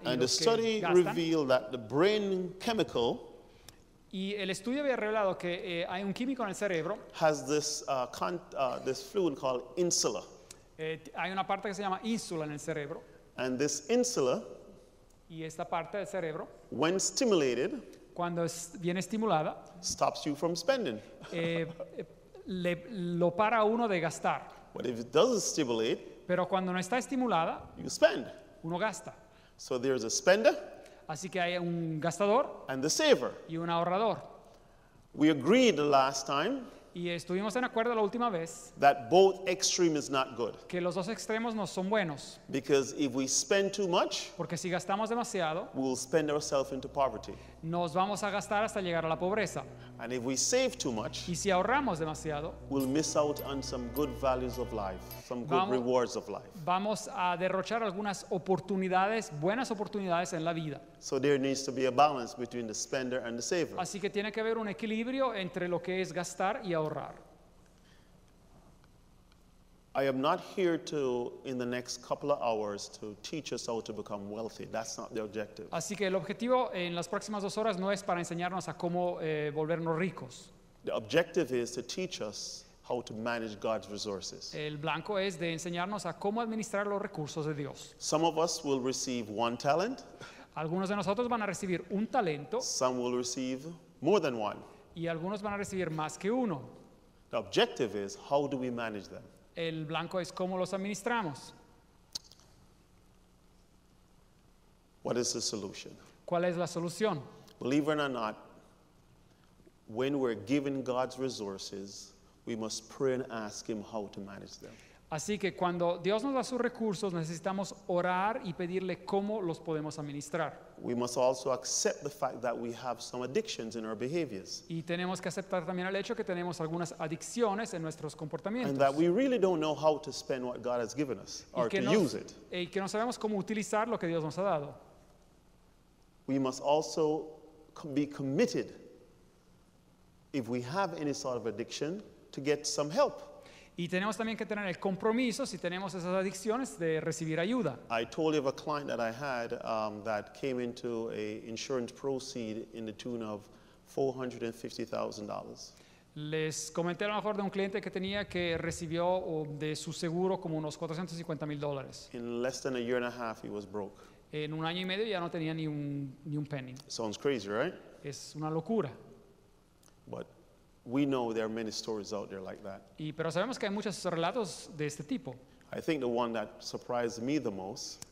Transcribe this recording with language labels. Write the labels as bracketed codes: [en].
[en] And the study revealed that the brain chemical [es] Y el estudio había revelado que hay un químico en el cerebro, [en] has this fluid called insula. [es] hay una parte que se llama ínsula en el cerebro, [en] And this insula, [es] y esta parte del cerebro, [en] when stimulated, [es] cuando viene estimulada, [en] stops you from spending. [es] lo para a uno de gastar. [en] But if it doesn't stimulate, [es] Pero cuando no está estimulada, [en] you spend. [es] uno gasta. [en] So there's a spender [es] Así que hay un gastador [en] and the saver. [es] y un ahorrador. [en] We agreed the last time [es] Y estuvimos en acuerdo la última vez [en] that both extreme is not good. [es] que los dos extremos no son buenos, [en] Because if we spend too much, [es] porque si gastamos demasiado, [en] we will spend ourselves into poverty. [es] nos vamos a gastar hasta llegar a la pobreza. [en] And if we save too much, [es] Y si ahorramos demasiado, [en] we'll miss out on some good values of life, some good [es] Vamos- [en] rewards of life. [es] vamos a derrochar algunas oportunidades, buenas oportunidades en la vida. [en] So there needs to be a balance between the spender and the saver. [es] Así que tiene que haber un equilibrio entre lo que es gastar y ahorrar. [en] I am not here to, in the next couple of hours, to teach us how to become wealthy. That's not the objective. [es] Así que el objetivo en las próximas 2 horas no es para enseñarnos a cómo volvernos ricos. [en] The objective is to teach us how to manage God's resources. [es] El blanco es de enseñarnos a cómo administrar los recursos de Dios. [en] Some of us will receive one talent, [es] Algunos de nosotros van a recibir un talento [en] some will receive more than one. [es] y algunos van a recibir más que uno. [en] The objective is how do we manage them? [es] El blanco es cómo los administramos. [en] What is the solution? [es] ¿Cuál es la solución? [en] Believe it or not, when we're given God's resources, we must pray and ask Him how to manage them. [es] Así que cuando Dios nos da sus recursos, necesitamos orar y pedirle cómo los podemos administrar. [en] We must also accept the fact that we have some addictions in our behaviors [es] Y tenemos que aceptar también el hecho que tenemos algunas adicciones en nuestros comportamientos. [en] and that we really don't know how to spend what God has given us or to use it. [es] Y que no sabemos cómo utilizar lo que Dios nos ha dado. [en] We must also be committed, if we have any sort of addiction, to get some help. [es] Y tenemos también que tener el compromiso, si tenemos esas adicciones, de recibir ayuda. [en] I told you of a client that I had that came into a insurance proceed in the tune of $450,000. [es] Les comenté a lo mejor de un cliente que tenía que recibió de su seguro como unos $450,000. [en] In less than a year and a half, he was broke. [es] En 1 año y medio ya no tenía ni un penny. [en] Sounds crazy, right? [es] Es una locura. [en] But we know there are many stories out there like that. [es] Pero sabemos que hay muchos relatos de este tipo. [en] I think the one that surprised me the most